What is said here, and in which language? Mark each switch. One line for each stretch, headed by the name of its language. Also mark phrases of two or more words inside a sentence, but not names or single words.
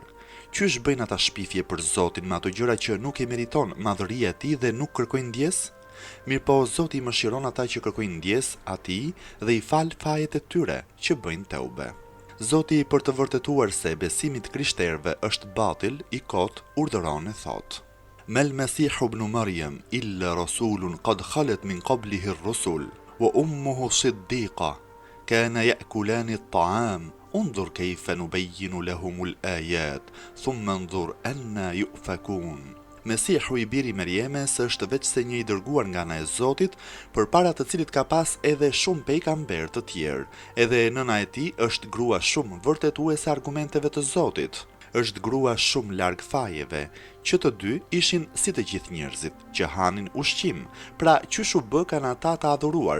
Albanian: Qysh bëjnë ata shpifje për Zotin me ato gjëra që nuk e meriton madhëria e tij dhe nuk kërkojnë ndjes? Mirëpo Zoti i mëshiron ata që kërkojnë ndjes atij dhe i fal fajet e tyre që bëjnë teube. Zoti për të vërtetuar se besimi i krishterëve është batil i kot urdhëron e thotë:
Arabic: "ما المسيح ابن مريم إلا رسول قد خلت من قبله الرسل وأمه صديقة كانا يأكلان الطعام انظر كيف نبين لهم الآيات ثم انظر أنا يؤفكون."
Albanian: Mesihu i biri Merjemes është veç se një i dërguar nga ana e Zotit, përpara të cilit ka pas edhe shumë pejgamber të tjerë, edhe nëna e tij është grua shumë vërtetuese argumenteve të Zotit. Është grua shumë larg fajeve, që të dy ishin si të gjithë njerëzit, që hanin ushqim, pra qysh u bë kanë ata të adhuruar.